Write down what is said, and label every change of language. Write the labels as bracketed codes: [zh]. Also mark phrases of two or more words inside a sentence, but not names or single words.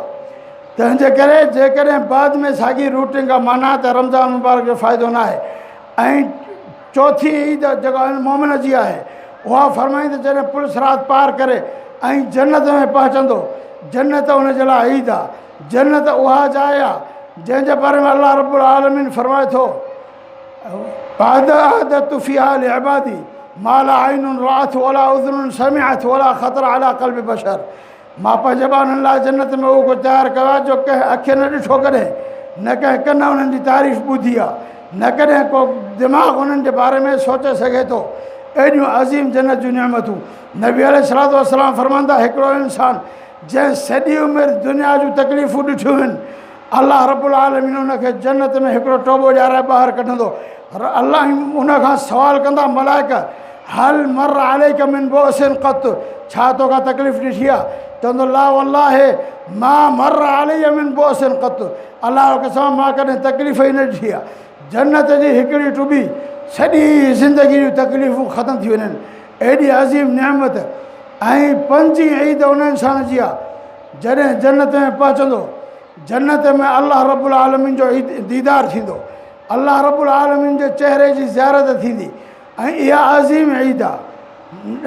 [sd] तंहिंजे करे जेकॾहिं बाद में साॻी रूटीन खां माना त रमज़ान मुबारक जो फ़ाइदो न आहे। ऐं चौथी ईद जेका मोमिन जी आहे, उहा फरमाईंदे जॾहिं पुल सिरात पार करे ऐं जन्नत में पहुचंदो, जन्नत उन जे लाइ ईद आहे। जन्नत उहा जाइ आहे जंहिंजे बारे में अल्लाह रब्बुल आलमीन फरमाए थो, [ar] أعددت فيها لعبادي ما لا عين رأت ولا أذن سمعت ولا خطر على قلب بشر. [sd] मां पंहिंजे ॿारनि लाइ जन्नत में उहो कुझु तयारु कयो आहे जो कंहिं अखि न ॾिठो कॾहिं, न कंहिं कन उन्हनि जी तारीफ़ ॿुधी आहे, न कॾहिं को दिमाग़ उन्हनि जे बारे में सोचे सघे थो। एॾियूं अज़ीम जन्नत जूं निअमतूं। नबी अलैहिस्सलाम फरमाईंदा, हिकिड़ो इंसानु जंहिं सॼी उमिरि दुनिया जूं तकलीफ़ूं ॾिठियूं आहिनि, अल्लाह रब्बुल आलमीन उनखे जन्नत में हिकिड़ो टोबो ॾियाराए ॿाहिरि कढंदो। अल्लाह उन खां सवालु कंदा मलाइका, [ar] هل مر عليك من بؤس قط, [sd] छा तोखां तकलीफ़ ॾिठी आहे? चवंदो [ar] لا والله ما مر علي من بؤس قط, [sd] अल्लाह कसम मां कॾहिं तकलीफ़ ई न ॾिठी आहे। जन्नत जी हिकिड़ी टुॿी सॼी ज़िंदगी जूं तकलीफ़ूं ख़तमु थी वञनि, एॾी अज़ीम निअमत। ऐं 5 ईद उन इंसान जी आहे जॾहिं जन्नत में पहुचंदो, जन्नत में अल्लाह रब्बुल आलमीन जो दीदार थींदो, अल्लाह रब्बुल आलमीन जे चहिरे जी ज़ियारत थींदी, ऐं इहा अज़ीम ईद आहे।